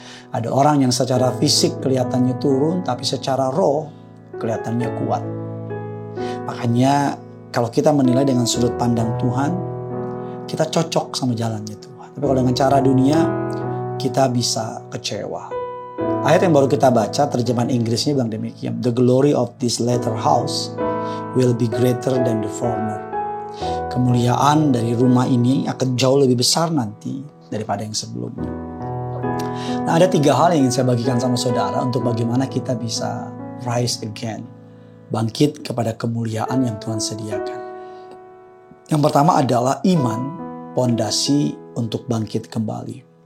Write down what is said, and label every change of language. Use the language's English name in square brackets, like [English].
[Indonesian] Ada orang yang secara fisik kelihatannya turun, tapi secara roh kelihatannya kuat. Makanya kalau kita menilai dengan sudut pandang Tuhan, kita cocok sama jalannya Tuhan. Tapi kalau dengan cara dunia, kita bisa kecewa. Ayat yang baru kita baca, terjemahan Inggrisnya bilang demikian. [English] The glory of this latter house will be greater than the former. [Indonesian] Kemuliaan dari rumah ini akan jauh lebih besar nanti daripada yang sebelumnya. Nah, ada 3 hal yang ingin saya bagikan sama saudara untuk bagaimana kita bisa [English] rise again. [Indonesian] Bangkit kepada kemuliaan yang Tuhan sediakan. Yang pertama adalah iman, pondasi untuk bangkit kembali.